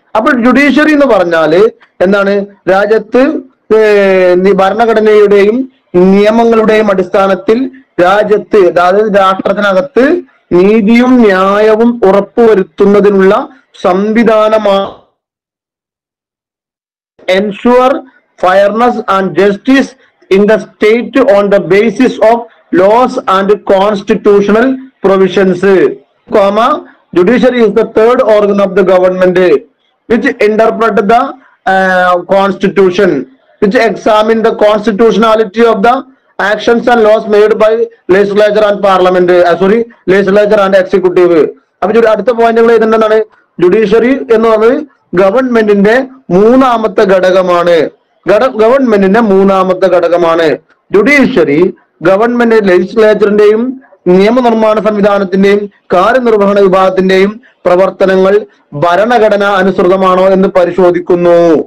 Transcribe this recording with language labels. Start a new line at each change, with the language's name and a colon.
Malayalam: അപ്പോൾ ജുഡീഷ്യറി എന്ന് പറഞ്ഞാല് എന്താണ്? രാജ്യത്ത് ഭരണഘടനയുടെയും നിയമങ്ങളുടെയും അടിസ്ഥാനത്തിൽ രാജ്യത്ത്, അതായത് രാഷ്ട്രത്തിനകത്ത് നീതിയും ന്യായവും ഉറപ്പുവരുത്തുന്നതിനുള്ള സംവിധാനമാണ്
English: ensure fairness and justice in the state on the basis of laws and constitutional provisions, comma, judiciary is the third organ of the government which interpret the constitution, which examine the constitutionality of the actions and laws made by legislature and parliament, legislature and executive.
Malayalam: അപ്പൊ അടുത്ത പോയിന്റുകൾ ഇതെന്താണ്? Judiciary എന്ന് പറയുന്നത് ഗവൺമെന്റിന്റെ മൂന്നാമത്തെ ഘടകമാണ്. ഗവൺമെന്റിന്റെ മൂന്നാമത്തെ ഘടകമാണ് ജുഡീഷ്യറി. ഗവൺമെന്റ് ലെജിസ്ലേച്ചറിന്റെയും നിയമനിർമ്മാണ സംവിധാനത്തിന്റെയും കാര്യനിർവഹണ വിഭാഗത്തിന്റെയും പ്രവർത്തനങ്ങൾ ഭരണഘടന അനുസൃതമാണോ എന്ന് പരിശോധിക്കുന്നു.